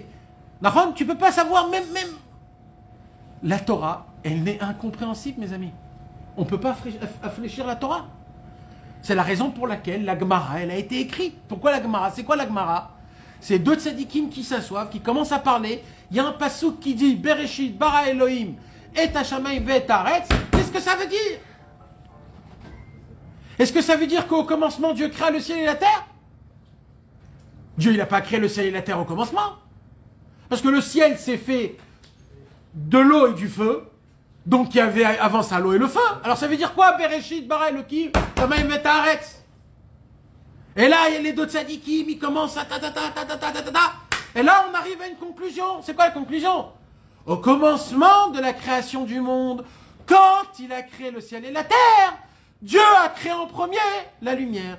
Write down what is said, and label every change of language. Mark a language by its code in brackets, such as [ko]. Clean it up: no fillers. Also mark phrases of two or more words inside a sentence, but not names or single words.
[fr] Nahon, tu peux pas savoir même... La Torah, elle n'est incompréhensible, mes amis. On ne peut pas affléchir la Torah. C'est la raison pour laquelle la Gemara, elle a été écrite. Pourquoi la Gemara? C'est quoi la Gemara? C'est deux tzadikim qui s'assoivent, qui commencent à parler. Il y a un passouk qui dit [he] בראשית ברא אלהים את השמים ואת הארץ. [fr] Qu'est-ce que ça veut dire? Est-ce que ça veut dire qu'au commencement, Dieu créa le ciel et la terre? Dieu, il n'a pas créé le ciel et la terre au commencement. Parce que le ciel s'est fait de l'eau et du feu. Donc il y avait avant ça l'eau et le feu. Alors ça veut dire quoi? [he] בראשית ברא אלהים השמים ואת הארץ. [fr] Et là, il y a les deux tzadikim, ils commencent à Et là, on arrive à une conclusion. C'est quoi la conclusion? Au commencement de la création du monde, quand il a créé le ciel et la terre, Dieu a créé en premier la lumière.